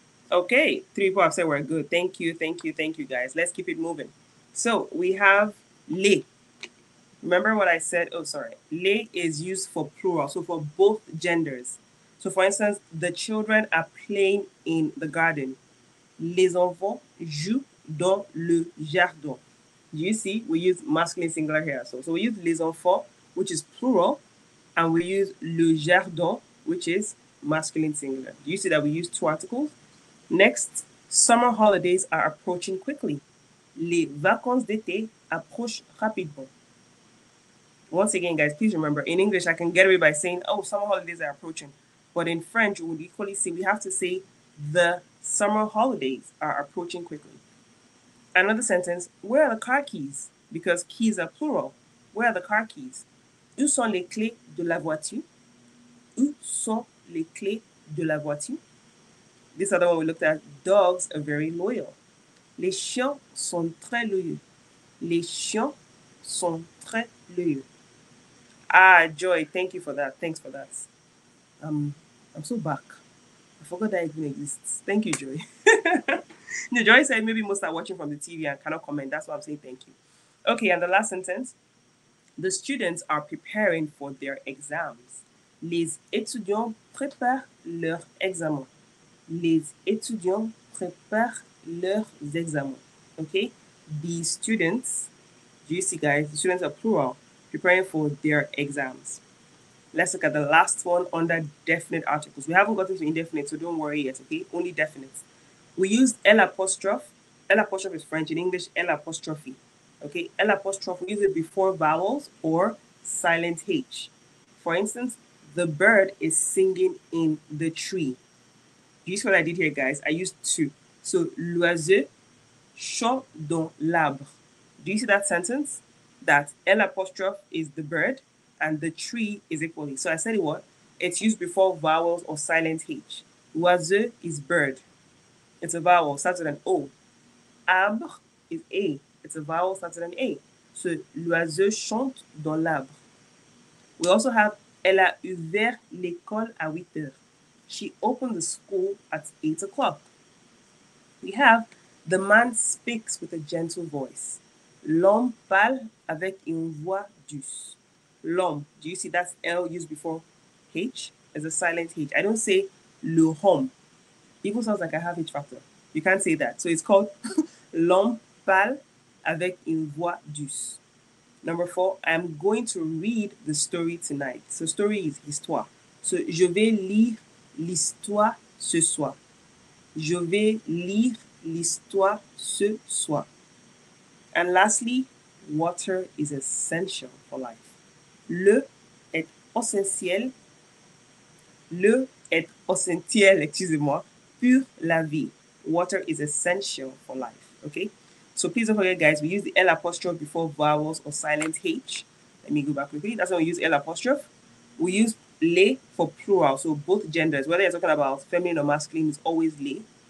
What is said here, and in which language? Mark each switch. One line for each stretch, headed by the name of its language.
English: Okay. 3 people have said we're good. Thank you. Thank you. Thank you, guys. Let's keep it moving. So we have les. Remember what I said? Oh, sorry. Les is used for plural, so for both genders. So, for instance, the children are playing in the garden.
French: Les enfants jouent dans le jardin.
English: Do you see? We use masculine singular here. So we use
French: les enfants,
English: which is plural, and we use
French: le jardin,
English: which is masculine singular. Do you see that we use two articles? Next, summer holidays are approaching quickly.
French: Les vacances d'été approchent rapidement.
English: Once again, guys, please remember in English, I can get away by saying, oh, summer holidays are approaching. But in French, we would equally say, we have to say, the summer holidays are approaching quickly. Another sentence, where are the car keys? Because keys are plural. Where are the car keys?
French: Où sont les clés de la voiture? Où sont les clés de la voiture?
English: This other one we looked at, dogs are very loyal.
French: Les chiens sont très loyaux. Les chiens sont très loyaux.
English: Ah, Joy, thank you for that. Thanks for that. I'm so back. I forgot that even exists. Thank you, Joy. No, Joy said maybe most are watching from the TV and cannot comment. That's why I'm saying thank you. Okay, and the last sentence. The students are preparing for their exams.
French: Les étudiants préparent leurs examens. Les étudiants préparent leurs examens.
English: Okay? The students, do you see, guys? The students are plural, preparing for their exams. Let's look at the last one under definite articles. We haven't gotten to indefinite, so don't worry yet, okay? Only definite. We used L apostrophe. L apostrophe is French. In English, L apostrophe. Okay, L apostrophe, we use it before vowels or silent H. For instance, the bird is singing in the tree. You see what I did here, guys? I used two.
French: So, l'oiseau chante dans l'arbre.
English: Do you see that sentence? That L apostrophe is the bird and the tree is equally. So I said it what? It's used before vowels or silent H. Oiseau is bird. It's a vowel, starts with an O. Arbre is A. It's a vowel, starts with an A.
French: So l'oiseau chante dans l'arbre.
English: We also have
French: Elle a ouvert l'école à 8 heures.
English: She opened the school at 8 o'clock. We have the man speaks with a gentle voice.
French: L'homme parle avec une voix douce.
English: L'homme, do you see that's L used before H? As a silent H. I don't say
French: le homme.
English: Even sounds like I have H factor.
French: You can't say that.
English: So it's called
French: l'homme parle avec une voix douce.
English: Number 4, I'm going to read the story tonight. So story is histoire.
French: So je vais lire l'histoire ce soir. Je vais lire l'histoire ce soir.
English: And lastly, water is essential for life.
French: Le est essentiel. Le est essentiel, excusez-moi, pour la vie.
English: Water is essential for life. Okay? So please don't forget, guys, we use the L apostrophe before vowels or silent H. Let me go back quickly. That's when we use L apostrophe. We use les for plural, so both genders, whether you're talking about feminine or masculine, it's always les.